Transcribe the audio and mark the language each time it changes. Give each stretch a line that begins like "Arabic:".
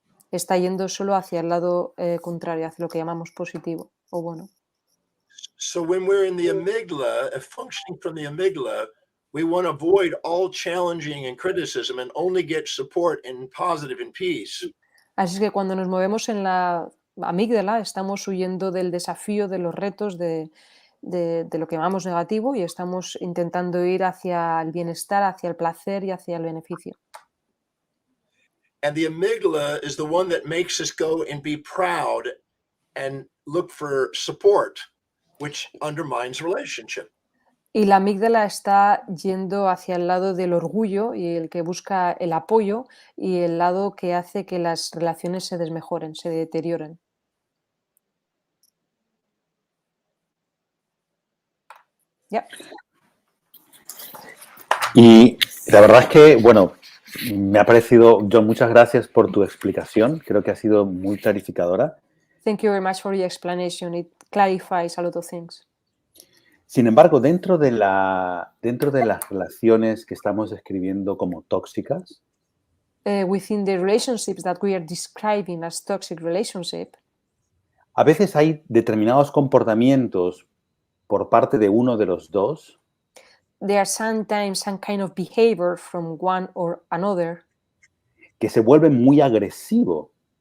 Spanish: Está yendo solo hacia el lado contrario, hacia lo que llamamos positivo o bueno.
English: So when we're in the amygdala, functioning from the amygdala, we want to avoid all challenging and criticism and only get support in positive and peace.
Spanish: Así es que cuando nos movemos en la amígdala estamos huyendo del desafío, de los retos, de lo que llamamos negativo y estamos intentando ir hacia el bienestar, hacia el placer y hacia el beneficio.
English: And the amygdala is the one that makes us go and be proud and look for support, which undermines relationship.
Spanish: Y la amígdala está yendo hacia el lado del orgullo y el que busca el apoyo y el lado que hace que las relaciones se desmejoren, se deterioren. Yeah. Y la verdad es que, bueno, me ha parecido, John, muchas gracias por tu explicación. Creo que ha sido muy clarificadora.
English: Thank you very much for your explanation. It clarifies a lot of things.
Spanish: Sin embargo, dentro de las relaciones que estamos describiendo como tóxicas,
English: Within the relationships that we are describing as toxic relationship,
Spanish: a veces hay determinados comportamientos por parte de uno de los dos
English: there are sometimes some kind of behavior from one or another
Spanish: que se vuelven muy agresivos.